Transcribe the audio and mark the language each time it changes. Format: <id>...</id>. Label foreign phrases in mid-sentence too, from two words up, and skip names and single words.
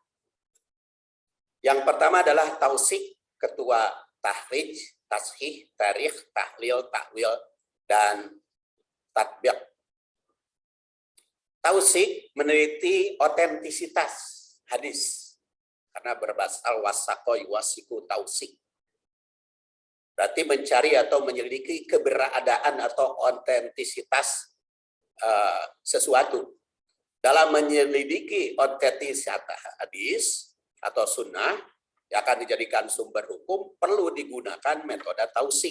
<id>Yang pertama adalah tausik, kedua tahrij, tashih, tarikh, tahlil, takwil, dan tatbiq. Tausik meneliti otentisitas hadis. Karena berbasal</id> <ar>وثق يوثق توثيق.</ar> <id>Berarti mencari atau menyelidiki keberadaan atau otentisitas sesuatu. Dalam menyelidiki otentisitas hadis atau sunnah yang akan dijadikan sumber hukum, perlu digunakan metode tausik.</id>